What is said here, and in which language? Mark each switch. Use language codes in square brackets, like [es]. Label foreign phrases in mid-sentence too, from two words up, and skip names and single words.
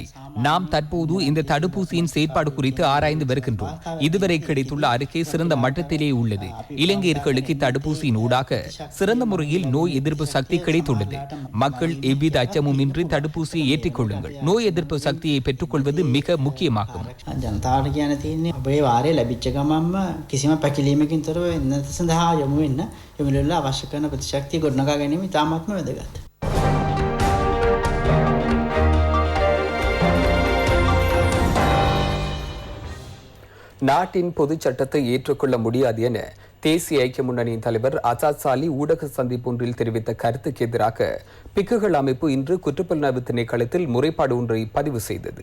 [ta] நாம் தற்போது இந்த தடுப்பூசியின் செயற்பாடு குறித்து ஆராய்ந்து வருகின்றோம். இதுவரை கிடைத்துள்ள அறிக்கை சிறந்த மட்டத்திலே உள்ளது. இலங்கையர்களுக்கு தடுப்பூசியின் ஊடாக சிறந்த முறையில் நோய் எதிர்ப்பு சக்தி கிடைத்துள்ளது. மக்கள் எவ்வித அச்சமும் இன்றி தடுப்பூசியை ஏற்றிக்கொள்ளுங்கள். நோய் எதிர்ப்பு சக்தியை பெற்றுக்கொள்வது மிக முக்கியமாகும். [si] ජනතාවට කියන තියෙන්නේ ඔබේ වාරය ලැබිච්ච ගමන්ම කිසිම පැකිලීමකින් තොරව එන්නත සඳහා යොමු වෙන්න යොමුවෙලා අවශ්‍ය කරන ප්‍රතිශක්තිය ගොඩනගා ගැනීම ඉතාමත්ම වැදගත්. [ta] நாட்டின் பொதுச் சட்டத்தை ஏற்றுக்கொள்ள முடியாது என தேசிய ஐக்கிய முன்னணியின் தலைவர் அசாத் சாலி ஊடக சந்திப்பொன்றில் தெரிவித்த கருத்துக்கு எதிராக பிக்குகள் அமைப்பு இன்று குற்றப்புலனாய்வு திணைக்களத்தில் முறைப்பாடு ஒன்றை பதிவு செய்தது.